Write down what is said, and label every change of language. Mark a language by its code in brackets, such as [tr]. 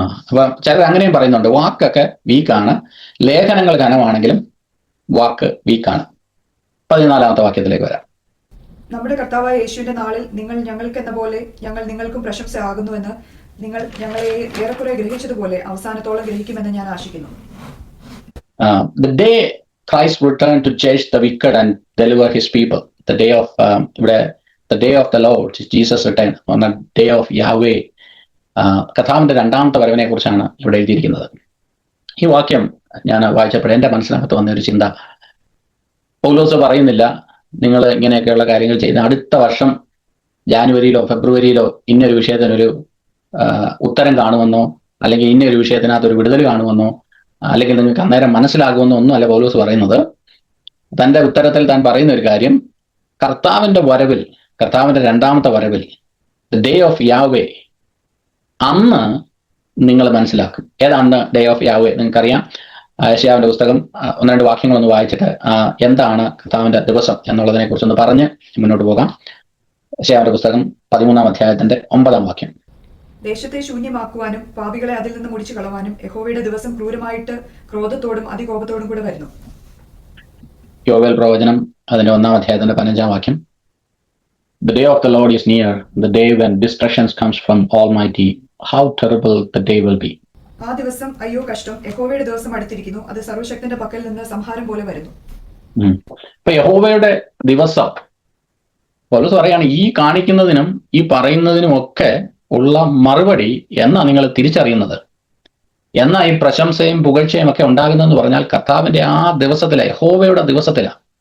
[ml] അപ്പൊ ചിലർ അങ്ങനെയും പറയുന്നുണ്ട്, വാക്കൊക്കെ വീക്കാണ്, ലേഖനങ്ങൾ ഘനമാണെങ്കിലും വാക്ക് വീക്കാണ്. 14-ാമത്തെ വാക്യത്തിലേക്ക് വരാം. നമ്മുടെ കർത്താവായ യേശുവിന്റെ നാളിൽ നിങ്ങൾ ഞങ്ങൾക്കെന്ന പോലെ ഞങ്ങൾ നിങ്ങൾക്കും പ്രശംസ ആകുന്നുവെന്ന് നിങ്ങൾ ഞങ്ങളെ ഏറെക്കുറെ ഗ്രഹിച്ചതുപോലെ അവസാനത്തോളം ഗ്രഹിക്കുമെന്ന് ഞാൻ ആശിക്കുന്നു. [en] The day Christ returned to judge the wicked and deliver his people, the day of the day of the Lord, Jesus returned on the day of Yahweh. [ml] കഥാവിന്റെ 2-ാമത്തെ വരവിനെ കുറിച്ചാണ് ഇവിടെ എഴുതിയിരിക്കുന്നത്. ഈ വാക്യം ഞാൻ വായിച്ചപ്പോൾ എൻ്റെ മനസ്സിനകത്ത് വന്നൊരു ചിന്ത, പൗലോസ് പറയുന്നില്ല നിങ്ങൾ ഇങ്ങനെയൊക്കെയുള്ള കാര്യങ്ങൾ ചെയ്ത് അടുത്ത വർഷം ജാനുവരിയിലോ ഫെബ്രുവരിയിലോ ഇന്നൊരു വിഷയത്തിനൊരു ഉത്തരം കാണുമെന്നോ, അല്ലെങ്കിൽ ഇന്നൊരു വിഷയത്തിനകത്ത് ഒരു വിടുതൽ കാണുമെന്നോ, അല്ലെങ്കിൽ നിങ്ങൾക്ക് അന്നേരം മനസ്സിലാകുമെന്നോ ഒന്നും അല്ല പൗലോസ് പറയുന്നത്. തൻ്റെ ഉത്തരത്തിൽ താൻ പറയുന്ന ഒരു കാര്യം, കർത്താവിന്റെ വരവിൽ, കർത്താവിന്റെ 2-ാമത്തെ വരവിൽ, [en] the day of Yahweh, [ml] അന്ന് നിങ്ങൾ മനസ്സിലാക്കും. ഏതാണ് [en] Day of Yahweh? [ml] നിങ്ങൾക്കറിയാം. യെശയ്യാവിന്റെ പുസ്തകം 1-2 വാക്യങ്ങളൊന്ന് വായിച്ചിട്ട് എന്താണ് കർത്താവിന്റെ ദിവസം എന്നുള്ളതിനെ കുറിച്ചൊന്ന് പറഞ്ഞ് മുന്നോട്ട് പോകാം. യെശയ്യാവിന്റെ പുസ്തകം 13-ാം അധ്യായത്തിന്റെ 9-ാം വാക്യം. ദേശത്തെ ശൂന്യമാക്കുവാനും പാപികളെ അതിൽ നിന്ന് മുടിച്ചു കളവാനും യഹോവയുടെ ദിവസം ക്രൂരമായിട്ട് ക്രോധത്തോടും അതികോപത്തോടും കൂടെ വരുന്നു. യോവേൽ പ്രവചനം അതിന്റെ 1-ാം അധ്യായത്തിന്റെ 15-ാം വാക്യം. [en] The day of the Lord is near, the day when destruction comes from Almighty. How terrible the day will be. [ml] ആ ദിവസം അയ്യോ കഷ്ടം, യഹോവയുടെ ദിവസം അടുത്തിരിക്കുന്നു, അത് സർവ്വശക്തന്റെ പക്കൽ നിന്ന് സംഹാരം പോലെ വരുന്നു. ഇപ്പൊ യഹോവയുടെ ദിവസം പൗലോസ് പറയാണ്, ഈ കാണിക്കുന്നതിനും ഈ പറയുന്നതിനും ഒക്കെ ഉള്ള മറുപടി എന്നാ നിങ്ങൾ തിരിച്ചറിയുന്നത്, എന്നാ ഈ പ്രശംസയും പുകഴ്ചയും ഒക്കെ ഉണ്ടാകുന്നതെന്ന് പറഞ്ഞാൽ കർത്താവിന്റെ ആ ദിവസത്തിലെ, യഹോവയുടെ ദിവസത്തിലാണ്.